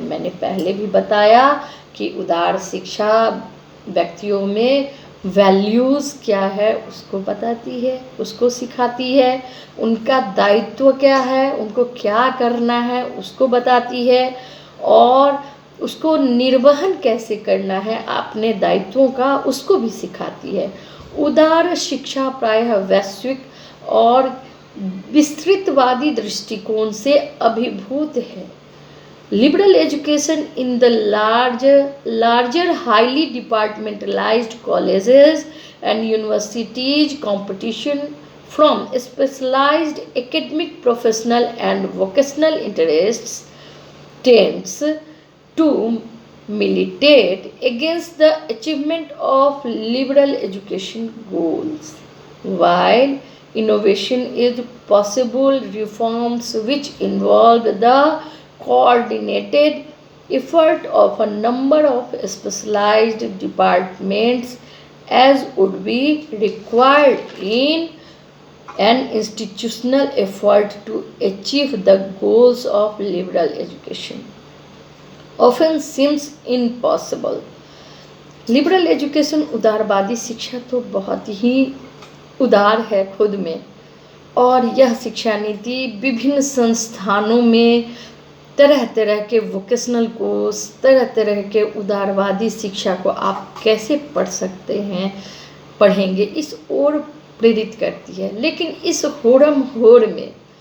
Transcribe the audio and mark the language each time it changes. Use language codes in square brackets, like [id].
[hi] मैंने पहले भी बताया कि उदार शिक्षा व्यक्तियों में वैल्यूज़ क्या है उसको बताती है, उसको सिखाती है, उनका दायित्व क्या है, उनको क्या करना है उसको बताती है और उसको निर्वहन कैसे करना है अपने दायित्वों का उसको भी सिखाती है। उदार शिक्षा प्रायः वैश्विक और विस्तृतवादी दृष्टिकोण से अभिभूत है। [en] Liberal education in the larger highly departmentalized colleges and universities, competition from specialized academic, professional and vocational interests tends to militate against the achievement of liberal education goals. While innovation is possible, reforms which involve the coordinated effort of a number of specialized departments as would be required in an institutional effort to achieve the goals of liberal education often seems impossible. [hi] Liberal education, उदारवादी शिक्षा तो बहुत ही उदार है खुद में और यह शिक्षा नीति विभिन्न संस्थानों में तरह तरह के वोकेशनल कोर्स, तरह तरह के उदारवादी शिक्षा को आप कैसे पढ़ सकते हैं, पढ़ेंगे, इस ओर प्रेरित करती है। लेकिन इस होड़म होड़ में